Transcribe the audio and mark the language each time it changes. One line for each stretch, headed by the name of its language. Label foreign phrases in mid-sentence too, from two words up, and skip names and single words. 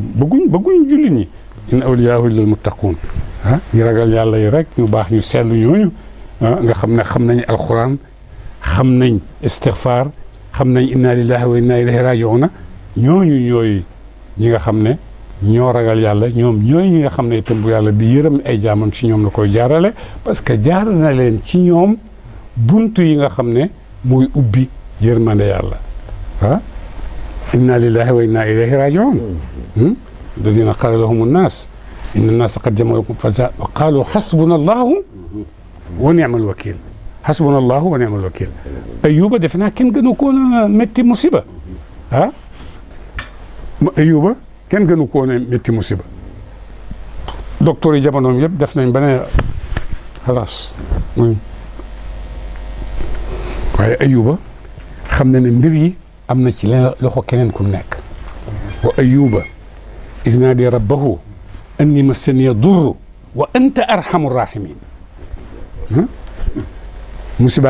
Wolof: bëgguñ jullit ñi
Arabic: إن أولياؤه إلا المتقون
Wolof: ah ñu ragal yàlla yi rek ñu baax ñu seetlu ñooñu nga xam ne xam nañ alquran xam nañ istighfar xam nañ inna
Arabic: لله وإنا إليه راجعون
Wolof: ñooñu ñooy ñi nga xam ne ñoo ragal yàlla ñoom ñooy ñi nga xam ne itam bu yàlla di yërëm ay jaamam ci ñoom la koy jaarale
French: parce que
Wolof: jaar na leen ci ñoom buntu yi nga xam ne mooy ubbi yërmande yàlla ah
Arabic: إنا لله وإنا إليه راجعون الذين قال لهم الناس إن الناس قد جمعوا لكم فقالوا حسبنا الله ونعم الوكيل حسبنا الله ونعم الوكيل
Wolof: Ayuba defe naa kenn gënu ko na métti musiba ah Ayuba kenn gënu koo ne métti musiba docteur yi jamonoom yëpp def nañ ba ne xalaas waaye Ayuba xam na ne mbir yi am na ci leen loxo keneen ku nekk
Arabic: وأيوب إذ نادى ربه أني مسني الضر وأنت أرحم الراحمين
Wolof: musiba